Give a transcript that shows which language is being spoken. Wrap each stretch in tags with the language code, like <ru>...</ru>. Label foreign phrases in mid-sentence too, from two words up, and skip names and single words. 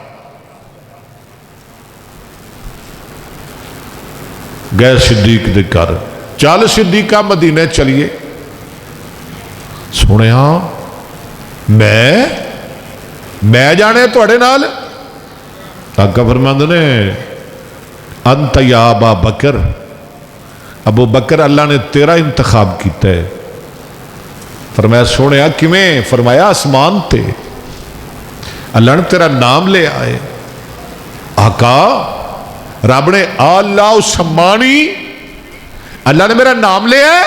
<pa>ਗਏ ਸਿੱਦੀਕ ਦੇ ਘਰ। ਚੱਲ ਸਿੱਦੀਕਾ ਮਦੀਨੇ ਚੱਲੀਏ। ਸੁਣਿਆ ਮੈਂ ਜਾਣੇ ਥੋੜ੍ਹੇ ਨਾਲ। ਆਕਾ ਫ਼ਰਮਾਂਦੇ ਨੇ</pa> <ar>أنت يا أبا بكر,</ar> <pa>ਅਬੂ ਬਕਰ ਅੱਲਾਹ ਨੇ ਤੇਰਾ ਇੰਤਖ਼ਾਬ ਕਿਆ ਹੈ। ਫ਼ਰਮਾਇਆ ਸੁਣਿਆ ਕਿਵੇਂ? ਫ਼ਰਮਾਇਆ ਆਸਮਾਨ ਤੇ ਅੱਲਾਹ ਨੇ ਤੇਰਾ ਨਾਮ ਲੇ ਆਏ। ਆਕਾ ਰੱਬ ਨੇ ਅੱਲਾਹ ਸੰਮਾਨੀ ਅੱਲਾਹ ਨੇ ਮੇਰਾ ਨਾਮ ਲੇ ਆਏ।</pa>